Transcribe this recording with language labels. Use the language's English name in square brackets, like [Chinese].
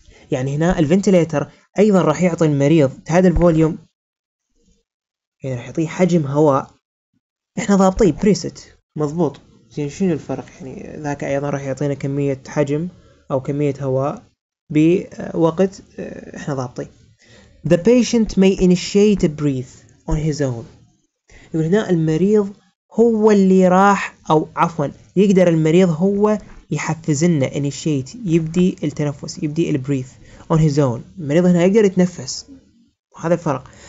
[Arabic] يعني هنا الفنتيليتر ايضا راح يعطي المريض tidal volume، يعني راح يعطيه حجم هواء احنا ضابطيه بريست مضبوط. زين شنو الفرق؟ يعني ذاك ايضا راح يعطينا كمية حجم او كمية هواء بوقت احنا ضابطيه. [English] The patient may initiate a breath on his own. [Arabic] يقول هنا المريض هو اللي راح، او عفوا يقدر المريض هو يحفز لنا initiate، يبدي التنفس، يبدي البريث [English] on his own. [Arabic] المريض هنا يقدر يتنفس، وهذا الفرق.